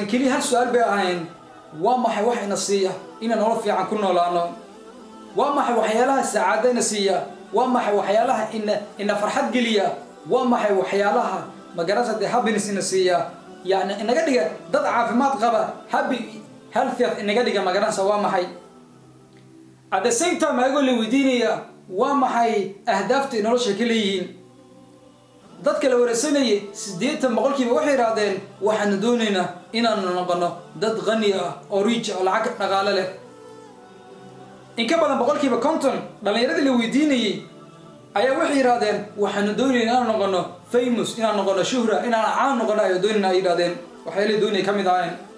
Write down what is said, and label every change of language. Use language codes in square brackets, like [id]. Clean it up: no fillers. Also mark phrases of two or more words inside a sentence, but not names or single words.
[so] kaliya hal su'aal bay ahaayeen waa maxay wax ina siiya in nolol fiican ku noolaano waa maxay waxyaalaha saacadayna siiya waa maxay waxyaalaha ina farxad geliya waa maxay waxyaalaha magarasada happiness ina siiya يعني inaga dhiga dad caafimaad qaba [en] happy healthy [so] inaga dhiga magaranaysa waa maxay [en] at the same time [so] ayagoo la weydiinaya waa maxay ahdaafta nolosha ka leeyihiin dadka la wareysanayay 80% waxay yiraahdeen waxaan doonaynaa inaan noqono dad qani ah oo rich oo lacag dhaqaale leh in ka badan 50% dhalinyarada la weydiinayay ayaa waxay yiraahdeen waxaan doonaynaa inaan noqono famous inaan noqono shuhra inaan caan noqono ay doonayaan yiraahdeen waxay la doonayaan kamid ahayn